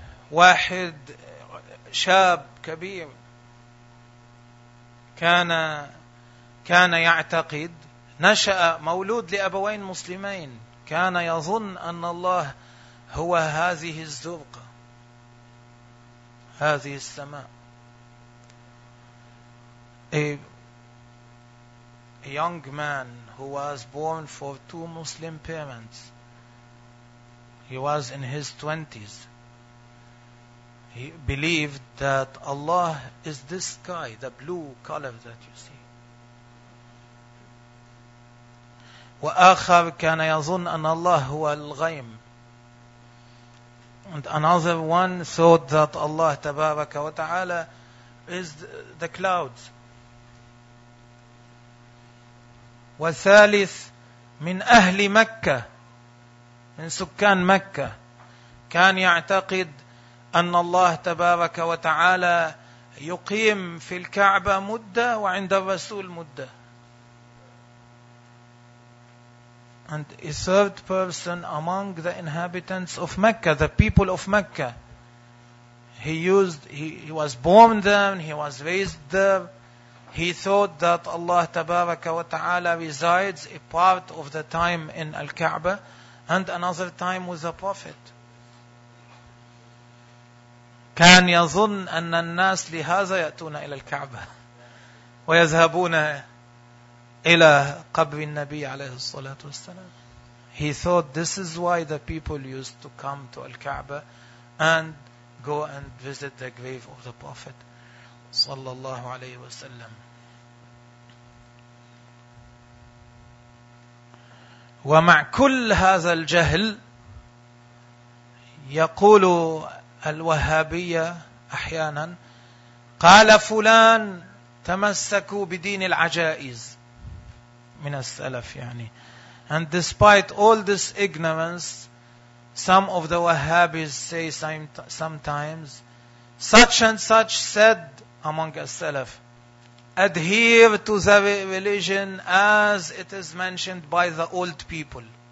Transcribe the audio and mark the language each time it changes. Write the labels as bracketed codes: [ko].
[ar] واحد شاب كبير كان يعتقد, نشأ مولود لأبوين مسلمين, كان يظن أن الله هو هذه الزرقة, هذه السماء. [en] a young man who was born for two Muslim parents. He was in his 20s. He believed that Allah is this sky, the blue color that you see. [ar] وآخر كان يظن أن الله هو الغيم. [en] And another one thought that Allah تبارك وتعالى is the clouds. [ar] والثالث من أهل مكة من سكان مكة كان يعتقد أن الله تبارك وتعالى يقيم في الكعبة مدة وعند الرسول مدة. [en] And a third person among the inhabitants of Mecca, the people of Mecca. He was born there, he was raised there. He thought that Allah Tabaraka wa Ta'ala resides a part of the time in Al-Ka'ba and another time with the Prophet. [ar] كان يظن أن الناس لهذا يأتون إلى الكعبة ويذهبون إلى قبر النبي عليه الصلاة والسلام. [en] He thought this is why the people used to come to Al-Kaaba and go and visit the grave of the Prophet صلى الله عليه وسلم. [ar] ومع كل هذا الجهل يقول الوهابية أحيانا قال فلان تمسكوا بدين العجائز من السلف يعني. [en] And despite all this ignorance, some of the Wahhabis say sometimes, such and such said among the Salaf, adhere to the religion as it is mentioned by the old people.